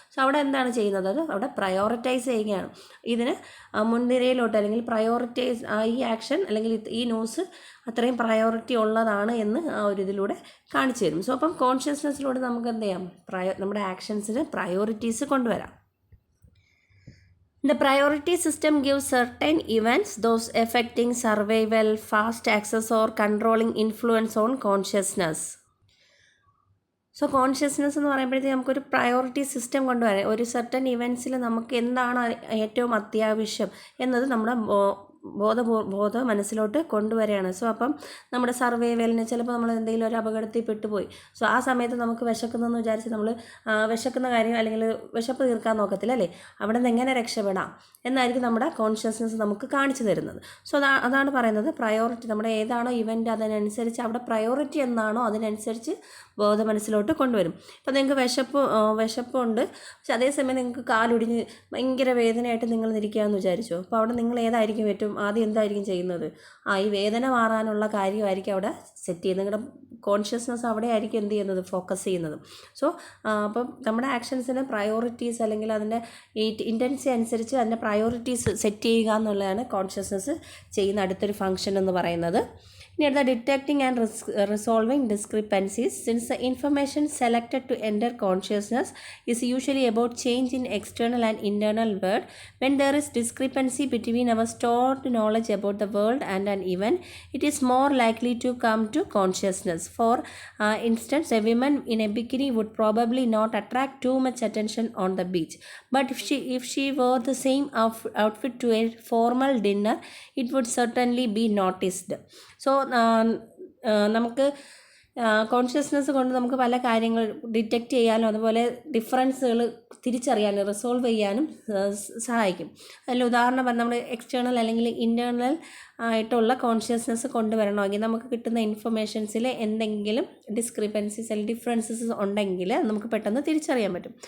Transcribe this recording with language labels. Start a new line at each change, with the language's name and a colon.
Malayalam: So അവിടെ എന്താണ് ചെയ്യുന്നത്, അത് അവിടെ പ്രയോറിറ്റൈസ് ചെയ്യുകയാണ്, ഇതിന് മുൻനിരയിലോട്ട് അല്ലെങ്കിൽ പ്രയോറിറ്റൈസ് ഈ ആക്ഷൻ അല്ലെങ്കിൽ ഈ ന്യൂസ് അത്രയും പ്രയോറിറ്റി ഉള്ളതാണ് എന്ന് ആ ഒരു ഇതിലൂടെ കാണിച്ചു തരും. സോ അപ്പം കോൺഷ്യസ്നെസ്സിലൂടെ നമുക്ക് എന്ത് ചെയ്യാം, നമ്മുടെ ആക്ഷൻസിന് പ്രയോറിറ്റീസ് കൊണ്ടുവരാം.
English: The priority system gives certain events, those affecting survival, fast access or controlling influence on consciousness.
Malayalam: So consciousness എന്ന് പറയുമ്പോഴത്തേക്ക് നമുക്കൊരു പ്രയോറിറ്റി സിസ്റ്റം കൊണ്ടുവരാം. ഒരു സർട്ടൻ ഇവൻറ്റ്സിൽ നമുക്ക് എന്താണ് ഏറ്റവും അത്യാവശ്യം എന്നത് നമ്മുടെ ബോധ മനസ്സിലോട്ട് കൊണ്ടുവരികയാണ്. സോ അപ്പം നമ്മുടെ സർവൈവലിന് ചിലപ്പോൾ നമ്മൾ എന്തെങ്കിലും ഒരു അപകടത്തിൽ പെട്ടുപോയി. സോ ആ സമയത്ത് നമുക്ക് വിശക്കുന്നതെന്ന് വിചാരിച്ച് നമ്മൾ വിശക്കുന്ന കാര്യം അല്ലെങ്കിൽ വിശപ്പ് തീർക്കാൻ നോക്കത്തില്ല അല്ലേ, അവിടെ നിന്ന് എങ്ങനെ രക്ഷപ്പെടാം എന്നായിരിക്കും നമ്മുടെ കോൺഷ്യസ്നെസ് നമുക്ക് കാണിച്ചു തരുന്നത്. സോ അതാണ് പറയുന്നത് പ്രയോറിറ്റി. നമ്മുടെ ഏതാണോ ഇവൻ്റ് അതിനനുസരിച്ച് അവിടെ പ്രയോറിറ്റി എന്താണോ അതിനനുസരിച്ച് ബോധ മനസ്സിലോട്ട് കൊണ്ടുവരും. ഇപ്പം നിങ്ങൾക്ക് വിശപ്പുണ്ട്, പക്ഷെ അതേസമയം നിങ്ങൾക്ക് കാലൊടിഞ്ഞ് ഭയങ്കര വേദനയായിട്ട് നിങ്ങൾ ഇരിക്കുകയെന്ന് വിചാരിച്ചോ. അപ്പോൾ അവിടെ നിങ്ങൾ ഏതായിരിക്കും ഏറ്റവും ആദ്യം എന്തായിരിക്കും ചെയ്യുന്നത്, ഈ വേദന മാറാനുള്ള കാര്യമായിരിക്കും അവിടെ സെറ്റ് ചെയ്യുന്നത്. നിങ്ങളുടെ കോൺഷ്യസ്നെസ് അവിടെ ആയിരിക്കും എന്ത് ചെയ്യുന്നത്, ഫോക്കസ് ചെയ്യുന്നത്. സോ അപ്പം നമ്മുടെ ആക്ഷൻസിന് പ്രയോറിറ്റീസ് അല്ലെങ്കിൽ അതിൻ്റെ ഈ ഇൻറ്റൻസി അനുസരിച്ച് അതിൻ്റെ പ്രയോറിറ്റീസ് സെറ്റ് ചെയ്യുക എന്നുള്ളതാണ് കോൺഷ്യസ്നെസ് ചെയ്യുന്ന അടുത്തൊരു ഫംഗ്ഷൻ എന്ന് പറയുന്നത്.
English: Near the detecting and resolving discrepancies, since the information selected to enter consciousness is usually about change in external and internal world, when there is discrepancy between our stored knowledge about the world and an event, it is more likely to come to consciousness. For instance, a woman in a bikini would probably not attract too much attention on the beach, but if she wore the same outfit to a formal dinner, it would certainly be noticed.
Malayalam: So നമുക്ക് consciousness കൊണ്ട് നമുക്ക് പല കാര്യങ്ങൾ detect ചെയ്യാനും അതുപോലെ ഡിഫറൻസുകൾ തിരിച്ചറിയാനും resolve ചെയ്യാനും സഹായിക്കും. അതിൽ ഉദാഹരണം പറഞ്ഞാൽ നമ്മൾ എക്സ്റ്റേണൽ അല്ലെങ്കിൽ ഇൻറ്റേർണൽ ആയിട്ടുള്ള കോൺഷ്യസ്നെസ് കൊണ്ടുവരണമെങ്കിൽ നമുക്ക് കിട്ടുന്ന ഇൻഫർമേഷൻസിൽ എന്തെങ്കിലും ഡിസ്ക്രിപ്പൻസീസ് അല്ലെങ്കിൽ ഡിഫറൻസസ് ഉണ്ടെങ്കിൽ നമുക്ക് പെട്ടെന്ന് തിരിച്ചറിയാൻ പറ്റും.